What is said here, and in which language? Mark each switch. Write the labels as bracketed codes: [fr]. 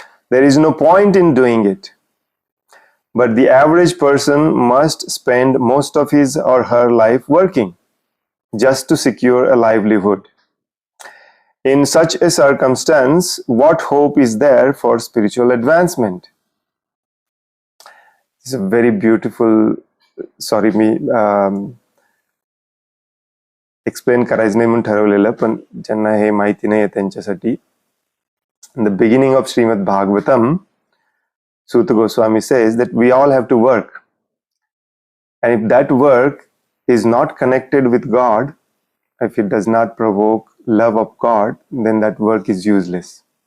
[en] There is no point in doing it. But the average person must spend most of his or her life working just to secure a livelihood. In such a circumstance, what hope is there for spiritual advancement? It's a very beautiful, [mr] मी explain करायचं नाही म्हणून ठरवलेलं, पण ज्यांना हे माहिती नाही आहे त्यांच्यासाठी. [en] In the beginning of Srimad Bhagavatam, Suta Goswami says that we all have to work. And if that work is not connected with God, if it does not provoke love of God, then that work is useless.